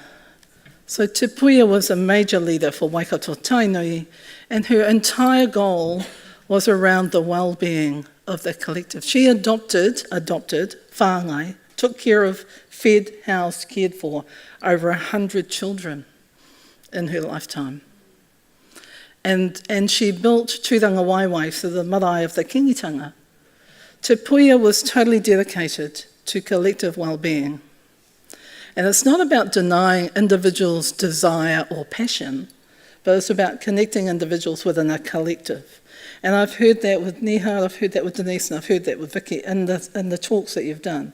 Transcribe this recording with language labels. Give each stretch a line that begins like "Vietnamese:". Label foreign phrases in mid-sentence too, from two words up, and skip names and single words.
English: So Te Puia was a major leader for Waikato Tainui, and her entire goal was around the well-being of the collective. She adopted whāngai, took care of, fed, housed, cared for over 100 children in her lifetime. And she built Tūranga Waiwai, so the marae of the kingitanga. Te Puia was totally dedicated to collective well-being. And it's not about denying individuals' desire or passion, but it's about connecting individuals within a collective. And I've heard that with Nihar, I've heard that with Denise, and I've heard that with Vicky in the talks that you've done.